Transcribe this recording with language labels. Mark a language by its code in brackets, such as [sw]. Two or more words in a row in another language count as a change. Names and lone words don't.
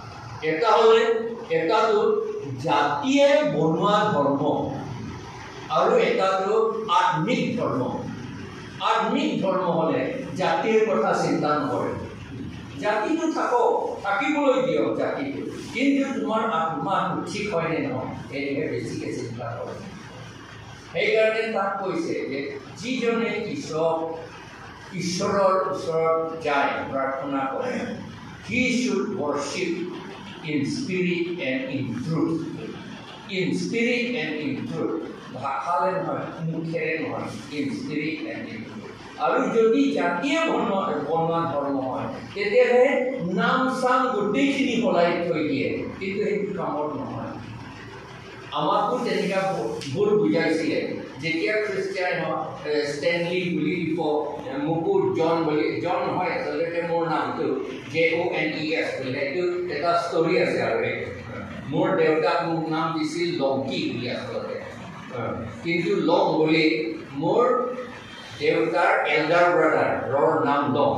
[as] এটাটো জাতিয়ে বনোৱা ধৰ্ম আৰু এটাটো আত্মিক ধৰ্ম হ'লে জাতিৰ কথা চিন্তা নকৰে জাতিটো থাকিবলৈ দিয়ক জাতিটো কিন্তু তোমাৰ আত্মাটো ঠিক হয়নে নহয় এনেকৈ বেছিকৈ চিন্তা কৰে সেইকাৰণে তাক কৈছে যে যিজনে ঈশ্বৰৰ ওচৰত যায় প্ৰাৰ্থনা কৰে [en] he should worship in spirit and in truth [as] ভাষালে নহয় মুখেৰে নহয় [en] in spirit and in truth [as] আৰু যদি জাতিয়ে বনোৱা ধৰ্ম হয় তেতিয়াহ'লে নাম চাম গোটেইখিনি সলাই থৈ দিয়ে কিন্তু সেইটো কামত নহয় আমাকো তেনেকুৱা ভুল বুজাইছিলে যেতিয়া খ্ৰীষ্টিয়ান ষ্টেনলি বুলি দিব মোকো জন নহয় আচলতে মোৰ নামটো JONES বুলি সেইটো এটা ষ্টৰি আছে আৰু মোৰ দেউতাক মোক নাম দিছিল লংকি বুলি আচলতে কিন্তু লং বুলি মোৰ দেউতাৰ এল্ডাৰ ব্ৰাদাৰৰ নাম লওঁ।